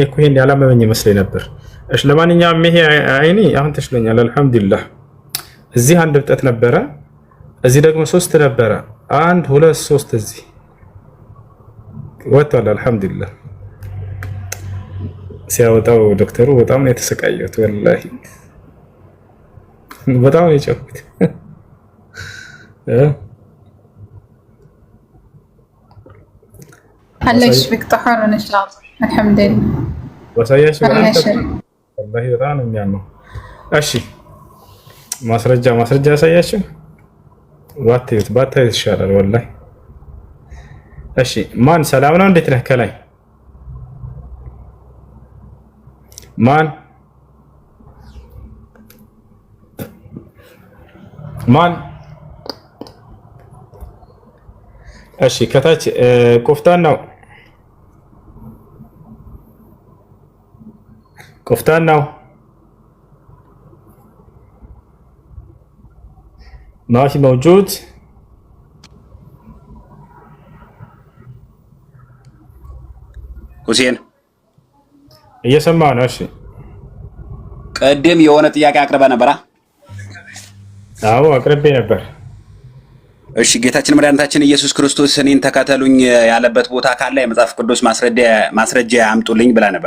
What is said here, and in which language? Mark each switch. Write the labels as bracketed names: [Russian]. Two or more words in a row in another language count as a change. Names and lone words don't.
[Amharic] እኮ ይሄን ያላመመኝ መስሎኝ ነበር እሺ ለማንኛውም ይሄ አይኔ አሁን ተሽሎኛል አልহামዱሊላህ እዚህ አንድ እብጠት ነበረ እዚህ ደግሞ 3 ነበረ 1 2 3 እዚህ ወጣለ አልহামዱሊላህ ሲያወጣው ዶክተሩ በጣም ነው የተሰቃየሁት ወላሂ በጣም ነው የጨኩት [Arabic] هلش بك طهر ان شاء الله الحمد لله [Amharic] ወሳያሽ ወላሂ በጣም ነው የሚያመው እሺ ማስረጃ ያሳያችሁ ባታዩት ይሻላል ወላሂ እሺ ማን ሰላም ነው እንዴት ነህ ከላይ ማን እሺ ከታች ቆፍጣን ነው [Arabic] ماشي موجود [Amharic] ሁሴን እየሰማህ ነው? እሺ ቀደም የሆነ ጥያቄ አቅርበ ነበራ? አዎ አቅርቤ ነበር። እሺ ጌታችን መድኃኒታችን ኢየሱስ ክርስቶስ እኔን ተከተሉኝ ያለበት ቦታ ካለ የመጽሐፍ ቅዱስ ማስረጃ አምጡልኝ ብላ ነበር።